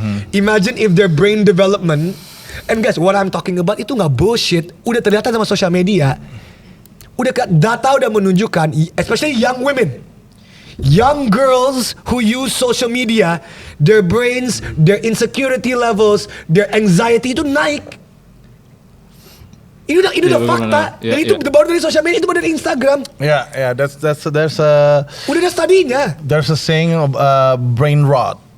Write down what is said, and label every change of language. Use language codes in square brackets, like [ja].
[en] Imagine if their brain development, and guys, what I'm talking about [id] itu nggak [en] bullshit. [id] Udah terlihat sama sosial media. Data udah menunjukkan, [en] especially young women, young girls who use social media, their brains, their insecurity levels, their anxiety [id] itu naik. Ini udah fakta. Dan itu baru dari social media, itu baru dari Instagram. [en] There's a. [id] Udah ada studinya. [en] There's a saying of brain rot.